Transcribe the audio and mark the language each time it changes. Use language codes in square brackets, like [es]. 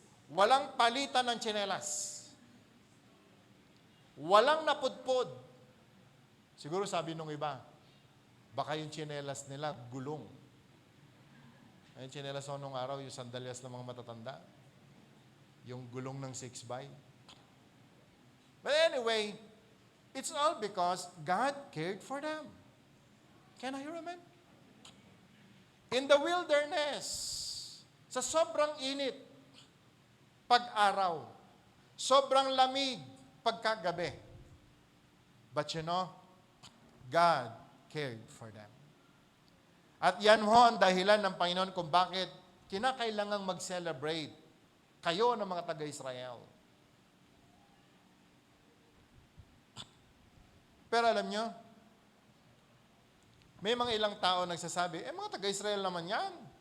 [tl] Walang palitan ng tsinelas. Walang napudpod. Siguro sabi nung iba, baka yung tsinelas nila gulong. Yung tsinelas ko nung araw, yung sandalyas ng mga matatanda. Yung gulong ng 6x. [en] But anyway, it's all because God cared for them. Can I hear amen? In the wilderness, [tl] sa sobrang init, pag-araw, sobrang lamig, pagkagabi. [en] But you know, God cared for them. [tl] At yan ho ang dahilan ng Panginoon kung bakit kinakailangang mag-celebrate kayo ng mga taga-Israel. Pero alam nyo, may mga ilang tao nagsasabi, mga taga-Israel naman yan.